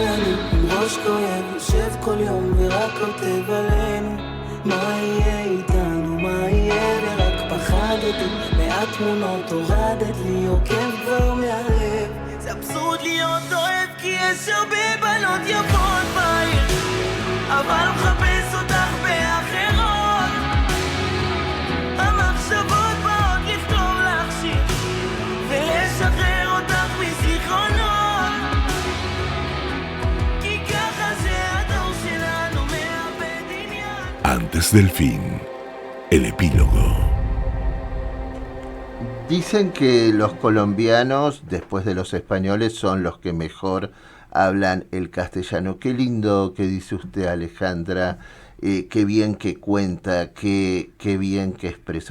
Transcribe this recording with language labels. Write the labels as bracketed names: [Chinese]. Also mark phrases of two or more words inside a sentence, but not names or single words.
[Hebrew] אני עם ראש כואב, יושב כל יום ורק כותב עלינו מה יהיה איתנו, מה יהיה ורק פחדתי מעט תמונות הורדת לי עוקב כבר מהלב זה אבסורד להיות אוהב כי יש הרבה בנות יפות בעיר אבל מחפש אותך באחרות המחשבות באות לכתוב לך שיר ולשחרר אותך מזיכרונות כי ככה זה הדור שלנו מאבד עניין. [Spanish] Antes del fin, el epílogo. Dicen que los colombianos, después de los españoles, son los que mejor hablan el castellano. Qué lindo que dice usted, Alejandra, qué bien que cuenta, qué bien que expresa.